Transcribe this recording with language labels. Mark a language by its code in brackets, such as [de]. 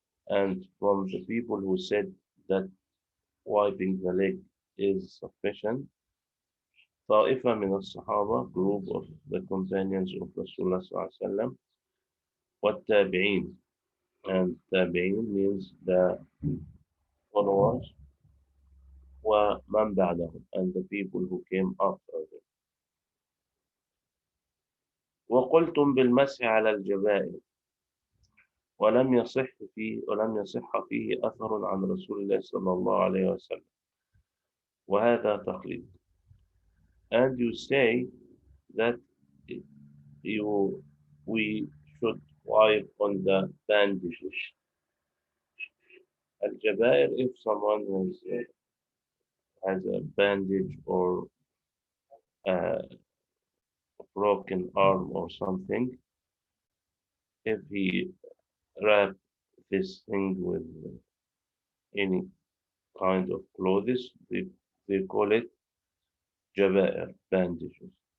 [en] And from the people who said that wiping the leg is sufficient, [ar] طائفة من الصحابة, [en] group of the companions of Rasulullah sallallahu alaihi wasallam, والتابعين, and tabi'in means the followers, [ar] ومن بعدهم, [en] and the people who came after them. [ar] وقلتم بالمسح على الجبائر ولم يصح فيه أثر عن رسول الله صلى الله عليه وسلم وهذا تقليد. [en] And you say that we should wipe on the bandages. Al-Jabair, if someone has a bandage or a broken arm or something, if he wrap this thing with any kind of clothes, they call it jabair, bandages.